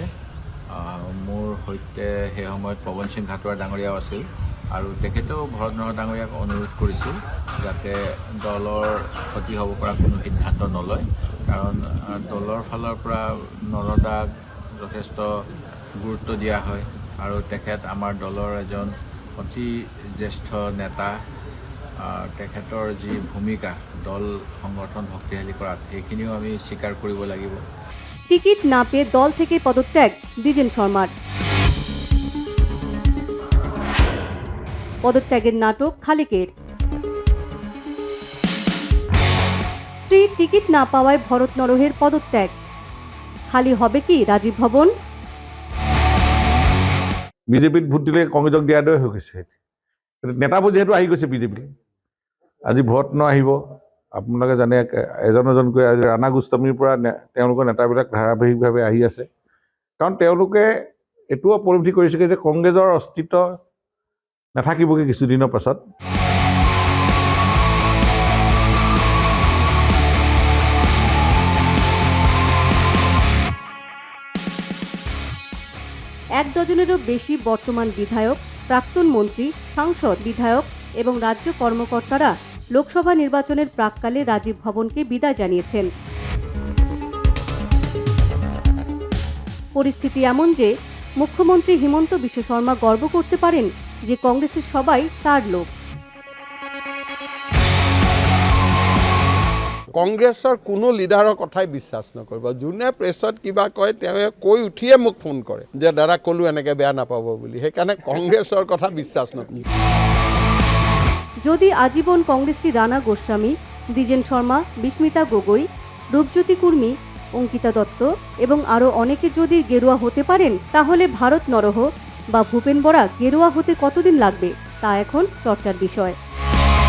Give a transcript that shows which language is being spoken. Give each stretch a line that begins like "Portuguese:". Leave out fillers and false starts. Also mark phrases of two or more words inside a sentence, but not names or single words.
Assamese: মোৰ সৈতে সেই সময়ত পৱন সিং ঘাটোৱাৰ ডাঙৰীয়াও আছিল আৰু তেখেতেও ভৰত নৰহ ডাঙৰীয়াক অনুৰোধ কৰিছিল যাতে দলৰ ক্ষতি হ'ব পৰা কোনো সিদ্ধান্ত নলয়, কাৰণ দলৰ ফালৰ পৰা নৰদাক যথেষ্ট গুৰুত্ব দিয়া হয় আৰু তেখেত আমাৰ দলৰ এজন অতি জ্যেষ্ঠ নেতা। তেখেতৰ যি ভূমিকা দল সংগঠন শক্তিশালী কৰাত সেইখিনিও আমি স্বীকাৰ কৰিব লাগিব।
Bangla: টিকিট না পেয়ে দল থেকে পদত্যাগ দ্বিজেন শর্মার। পদত্যাগের নাটক খালেকের। স্ত্রীর টিকিট না পাওয়ায় ভরত নরহের পদত্যাগ। খালি হবে কি রাজীব ভবন?
Assamese: বিজেপিত ভোট দিলে কংগ্ৰেছক দিয়াৰ দৰে হৈ গৈছে। নেতাবোৰ যিহেতু আহি গৈছে বিজেপিলৈ, আজি ভৰত ন আহিব। আপোনালোকে জানে এজন এজনকৈ আজি ৰাণা গোস্বামীৰ পৰা তেওঁলোকৰ নেতাবিলাক ধাৰাবাহিকভাৱে আহি আছে, কাৰণ তেওঁলোকে এইটো উপলব্ধি কৰিছেগৈ যে কংগ্ৰেছৰ অস্তিত্ব নাথাকিবগৈ কিছুদিনৰ পাছত।
Bangla: এক ডজনেরও বেশি বর্তমান বিধায়ক, প্রাক্তন মন্ত্রী, সাংসদ, বিধায়ক এবং রাজ্য কর্মকর্তারা লোকসভা নির্বাচনের প্রাক্কালে রাজীব ভবনকে বিদায় জানিয়েছেন। পরিস্থিতি এমন যে মুখ্যমন্ত্রী হিমন্ত বিশ্ব শর্মা গর্ব করতে পারেন যে কংগ্রেসের সবাই তার লোক।
Assamese: কংগ্ৰেছৰ কোনো লিডাৰৰ কথাই বিশ্বাস নকৰিব। যোনে প্ৰেছত কিবা কয় তেওঁ কৈ উঠিয়ে মোক ফোন কৰে যে দাদা ক'লো এনেকৈ বেয়া নাপাব বুলি, সেইকাৰণে কংগ্ৰেছৰ কথা বিশ্বাস নকৰিব।
Bangla: যদি আজীবন কংগ্রেসী রানা গোস্বামী, দ্বিজেন শর্মা, বিস্মিতা গগৈ, রূপজ্যোতি কুর্মী, অঙ্কিতা দত্ত এবং আরও অনেকে যদি গেরুয়া হতে পারেন, তাহলে ভারত নরহ বা ভূপেন বরা গেরুয়া হতে কতদিন লাগবে তা এখন চর্চার বিষয়।